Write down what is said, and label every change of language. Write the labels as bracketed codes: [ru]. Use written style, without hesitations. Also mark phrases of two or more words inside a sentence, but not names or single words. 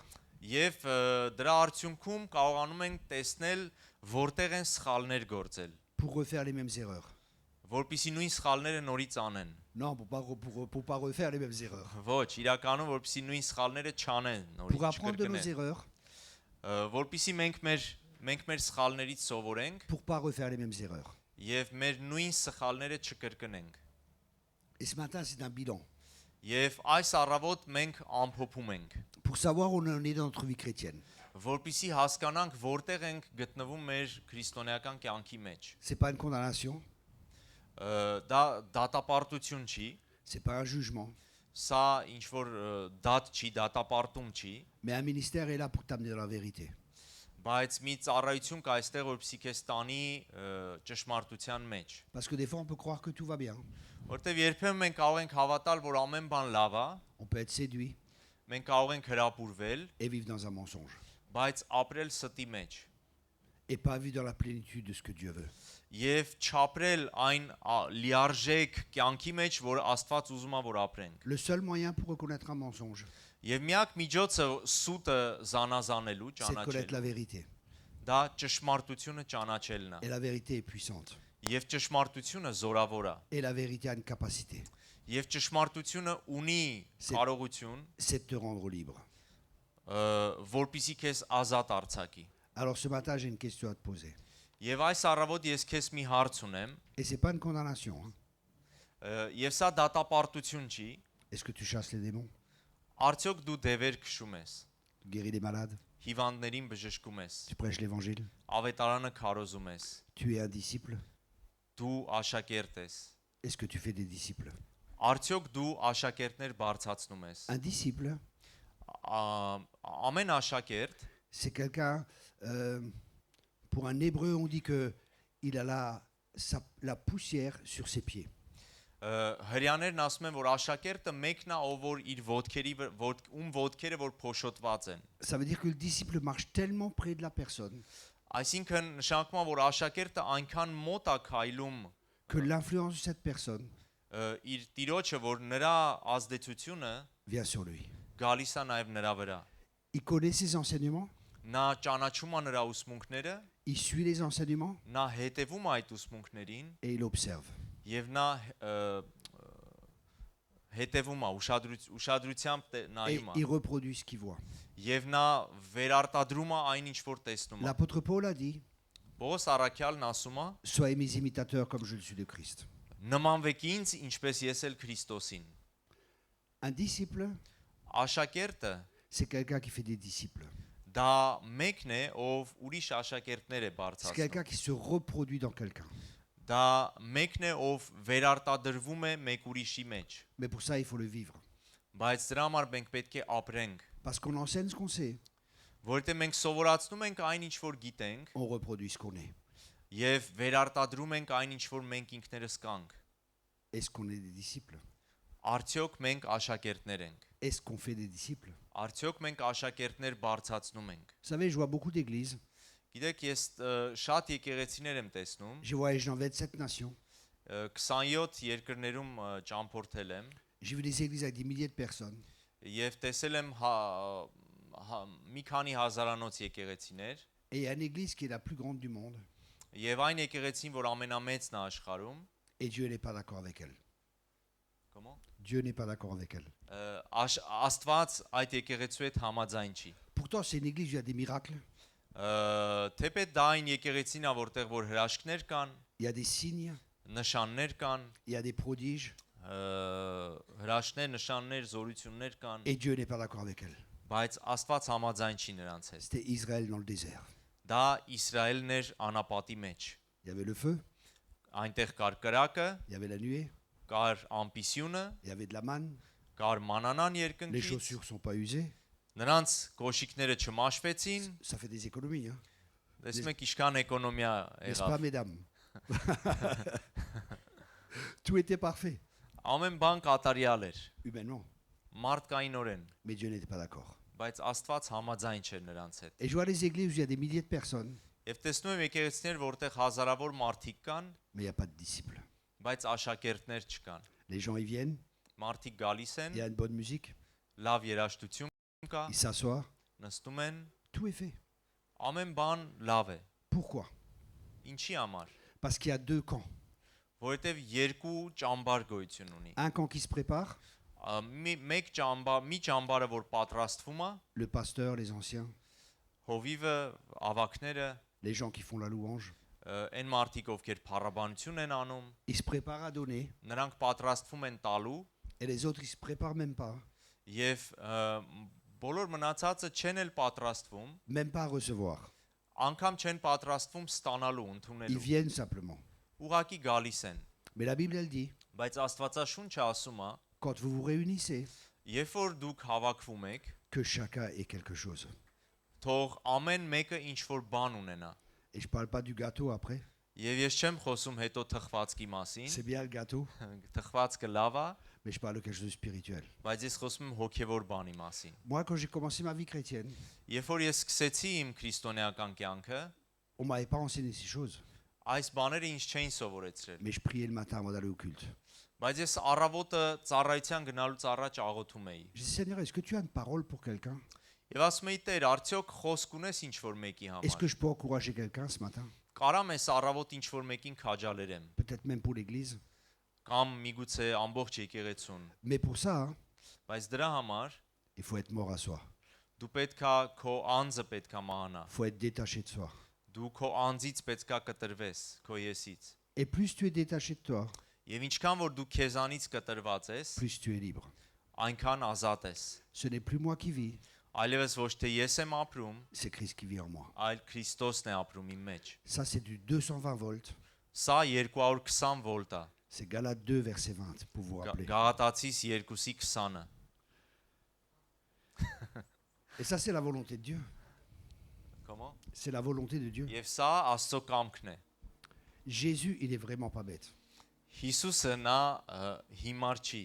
[hy] եւ դրա արդյունքում կարողանում ենք տեսնել որտեղ են սխալներ գործել, [fr] Pour refaire les mêmes erreurs. [hy] որպեսզի նույն սխալները նորից անեն։ [fr] Non, pour pas refaire les mêmes erreurs. [hy] Ոչ, իրականում որպեսզի նույն սխալները չանեն, [fr] Pour [hy] նորից [fr] apprendre de nos [hy] չկրկնեն։ [fr] erreurs, [hy] Որպեսզի մենք մեր սխալներից սովորենք [fr] pour pas refaire les mêmes erreurs. [hy] եւ մեր նույն սխալները չկրկնենք։ [fr] Et ce matin, c'est un bilan. [hy] Եվ այս առավոտ մենք ամփոփում ենք, [fr] Pour savoir où on en est dans notre vie chrétienne. [hy] որպեսզի հասկանանք որտեղ ենք գտնվում մեր քրիստոնեական կյանքի մեջ։ [fr] C'est pas une condamnation, [hy] Դա դատապարտություն չի, [fr] c'est pas un jugement, [hy] սա ինչ որ դատ չի, դատապարտում չի, [fr] mais un ministère est là pour t'amener dans la vérité. [hy] բայց մի ծառայություն կա այստեղ, որպեսզի քեզ տանի ճշմարտության մեջ։ [fr] Parce que des fois, on peut croire que tout va bien. [hy] Որտեվ երբեմն մենք կարող ենք հավատալ, որ ամեն բան լավ է, [fr] On peut être séduit [hy] մենք կարող ենք հրապուրվել, [fr] et vivre dans un mensonge. [hy] բայց ապրել ստի մեջ [fr] Et pas vivre dans la plénitude de ce que Dieu veut. [hy] եւ չապրել այն լիարժեք կյանքի մեջ, որ Աստված ուզում է որ ապրենք։ [fr] Le seul moyen pour reconnaître un mensonge, [hy] Եվ միակ միջոցը սուտը զանազանելու, [fr] c'est de connaître la [hy] ճանաչելու, [fr] vérité. [hy] դա ճշմարտությունը ճանաչելն է։ [fr] Et la vérité est puissante. [hy] Եվ ճշմարտությունը զորավոր է։ [fr] Et la vérité a une capacité. [hy] Եվ ճշմարտությունը ունի կարողություն, [fr] C'est de te rendre libre. [hy] որպեսզի քեզ ազատ արձակի։ [fr] Alors ce matin, j'ai une question à te poser. [hy] Եվ այս առավոտ ես քեզ մի հարց ունեմ, [fr] Et c'est pas une condamnation. Hein. [hy] եւ սա դատապարտություն չի, [fr] Est-ce que tu chasses les démons? [hy] արդյոք դու դևեր քշում ես, [fr] Tu guéris les malades? [hy] հիվանդներին բժշկում ես, [fr] Tu prêches l'évangile? [hy] ավետարանը քարոզում ես, [fr] Tu es un disciple? [hy] դու աշակերտ ես, [fr] Est-ce que tu fais des disciples? [hy] արդյոք դու աշակերտներ բարձրացնում ես։ [fr] Un disciple, [hy] Ամեն աշակերտ [fr] c'est quelqu'un, pour un hébreu, on dit que il a la poussière sur ses pieds. [hy] Հрյաներն ասում են, որ աշակերտը մեկն է, ով որ իր ոտքերի ոտքերը որ փոշոտված են։ [fr] Ça veut dire que le disciple marche tellement près de la personne [hy] Այսինքն նշանակում է, որ աշակերտը այնքան մոտ է քայլում [fr] que l'influence de cette personne [hy] իր տիրոջը, որ նրա ազդեցությունը [fr] vient sur lui. [hy] գալիս է նաև նրա վրա։ [fr] Il connaît ses enseignements, [hy] Նա ճանաչում է նրա ուսմունքները, [fr] il suit les enseignements [hy] նա հետևում է այդ ուսմունքներին [fr] et il observe. [hy] եւ նա հետևում է ուշադրությամբ [fr] Et [hy] նայում է [fr] il reproduit ce qu'il voit. [hy] եւ նա վերարտադրում է այն ինչ որ տեսնում է։ [fr] L'apôtre Paul a dit, [hy] Պողոս առաքյալն ասում է. [fr] soyez mes imitateurs comme je le suis de Christ. [hy] Նմանվեք ինձ, ինչպես ես էլ Քրիստոսին։ [fr] Un disciple, [hy] Աշակերտը [fr] c'est quelqu'un qui fait des disciples. [hy] դա մեկն է, ով ուրիշ աշակերտներ է [fr] C'est [hy] բարձրացնում։ [fr] quelqu'un qui se reproduit dans quelqu'un. [hy] Դա մեկն է, ով վերարտադրվում է մեկ ուրիշի մեջ։ [fr] Mais pour ça, il faut le vivre. [hy] Բայց դրա համար մենք պետք է ապրենք, [fr] Parce qu'on enseigne ce qu'on sait, [hy] որովհետեւ մենք սովորացնում ենք այն ինչ որ գիտենք [fr] on reproduit ce qu'on est. [hy] եւ վերարտադրում ենք այն ինչ որ մենք ինքներս կանք։ [fr] Est-ce qu'on est des disciples? [hy] Արդյոք մենք աշակերտներ ենք։ [fr] Est-ce qu'on fait des disciples? [hy] Արդյոք մենք աշակերտներ բարձրացնում ենք։ [fr] Vous savez, je vois beaucoup d'églises. [hy] Գիտեք, ես շատ եկեղեցիներ եմ տեսնում, [fr] J'ai voyagé dans 27 nations. [hy] 27 երկրներում ճամփորդել եմ [fr] J'ai vu des églises avec des milliers de personnes. [hy] եւ տեսել եմ մի քանի հազարանոց եկեղեցիներ [fr] Et il y a une église qui est la plus grande du monde. [hy] եւ այն եկեղեցին, որ ամենամեծն է աշխարհում, [fr] Et Dieu n'est pas d'accord avec elle. comment Dieu n'est pas d'accord avec elle. [hy] Աստված այդ եկեղեցու հետ համաձայն չի։ [fr] Pourtant, c'est une église où il y a des miracles, [hy] Թեպետ դա այն եկեղեցին է, որտեղ որ հրաշքներ կան, [fr] il y a des signes, [hy] նշաններ կան, [fr] il y a des prodiges. [hy] հրաշքներ, նշաններ, զորություններ կան, [fr] Et Dieu n'est pas d'accord avec elle. [hy] բայց Աստված համաձայն չի նրանց հետ։ [fr] C'était Israël dans le désert. [hy] Դա Իսրայելն էր անապատի մեջ։ [fr] Il y avait le feu, [hy] Այնտեղ կար կրակը, [fr] il y avait la nuée, [hy] կար ամպիսյունը, [fr] il y avait de la manne. [hy] կար մանանան [fr] Les [hy] երկնքից, [fr] chaussures ne sont pas usées. [hy] նրանց կոշիկները չմաշվեցին, [fr] Ça fait des économies, hein. [hy] տեսնում եք ինչքան էկոնոմիա [fr] N'est-ce pas, [hy] եղավ։ [fr] mesdames? Tout était parfait, [hy] Ամեն բան կատարյալ էր, [fr] humainement. [hy] մարդկայինորեն, [fr] Mais Dieu n'était pas d'accord. [hy] բայց Աստված համաձայն չէր նրանց հետ։ [fr] Et je vois les églises où il y a des milliers de personnes, [hy] Եվ տեսնում եմ եկեղեցիներ, որտեղ հազարավոր մարդիկ կան, [fr] mais il n'y a pas de disciples. [hy] բայց աշակերտներ չկան։ [fr] Les gens y viennent, [hy] Մարդիկ գալիս [fr] il [hy] են, [fr] y a une bonne musique, [hy] լավ երաժշտություն կա, [fr] ils s'assoient, [hy] նստում են, [fr] tout est fait. [hy] ամեն բան լավ է։ [fr] Pourquoi? [hy] Ինչի համար։ [fr] Parce qu'il y a deux camps. [hy] Որովհետև երկու ճամբար գոյություն ունի։ [fr] Un camp qui se prépare, [hy] Մեկ ճամբար, մի ճամբարը որ պատրաստվում է, [fr] le pasteur, les anciens, [hy] հովիվը, ավակները, [fr] les gens qui font la louange, [hy] այն մարդիկ ովքեր փառաբանություն են անում, [fr] ils se préparent à donner, [hy] նրանք պատրաստվում են տալու [fr] et les autres, ils se préparent même pas, [hy] եւ բոլոր մնացածը չեն էլ պատրաստվում, [fr] même pas à recevoir. [hy] անգամ չեն պատրաստվում ստանալու, [fr] Ils [hy] ընդունելու։ [fr] viennent simplement. [hy] Ուղակի գալիս են։ [fr] Mais la Bible, elle dit, [hy] Բայց Աստվածաշունչը ասում է, [fr] quand vous vous réunissez, [hy] երբ որ դուք հավաքվում եք, [fr] que chacun ait quelque chose. [hy] թող ամեն մեկը ինչ որ բան ունենա։ [fr] Et je ne parle pas du gâteau après. [hy] Եվ ես չեմ խոսում հետո թխվածքի մասին, [fr] C'est bien le gâteau, [hy] թխվածքը լավ է, [fr] mais je parle de quelque chose de spirituel. [hy] բայց ես խոսում եմ հոգևոր բանի մասին։ [fr] Moi, quand j'ai commencé ma vie chrétienne, [hy] Երբ որ ես սկսեցի իմ քրիստոնեական կյանքը, [fr] on ne m'avait pas enseigné ces choses. [hy] այս բաները ինձ չէին սովորեցրել։ [fr] Mais je priais le matin avant d'aller au culte. [hy] Բայց ես առավոտը ծառայության գնալուց առաջ աղոթում էի։ [fr] Je dis, Seigneur, est-ce que tu as une parole pour quelqu'un? [hy] Եվ ասում էի, Տեր, արդյոք խոսք ունես ինչ որ մեկի [fr] Est-ce [hy] համար։ [fr] que je peux encourager quelqu'un ce matin? [hy] Կարամ ես առավոտ ինչ որ մեկին քաջալերեմ, [fr] Peut-être même pour l'église. [hy] կամ միգուցե ամբողջ եկեղեցուն։ [fr] Mais pour ça, hein, [hy] Բայց դրա համար [fr] il faut être mort à soi. [hy] դու պետքա քո անձը պետքա մահանա։ [fr] Il faut être détaché de soi. [hy] Դու քո անձից պետքա կտրվես, քո եսից։ [fr] Et plus tu es détaché de toi, [hy] Եվ ինչքան որ դու քեզանից կտրված ես, [fr] plus tu es libre. [hy] այնքան ազատ ես։ [fr] Ce n'est plus moi qui vis, [hy] Այլևս ոչ թե ես եմ ապրում, [fr] c'est Christ qui vit en moi. [hy] այլ Քրիստոսն է ապրում իմ մեջ։ [fr] Ça, c'est du 220 volts. [hy] Սա 220 վոլտ է։ [fr] C'est Galates 2, verset 20, pour vous rappeler. [hy] Գաղատացիս 2-ի 20-ը։ [fr] Et ça, c'est la volonté de Dieu. Comment? C'est la volonté de Dieu. [hy] Եվ սա Աստծո կամքն է։ [fr] Jésus, il est vraiment pas bête. [hy] Հիսուսը նա հիմար չի։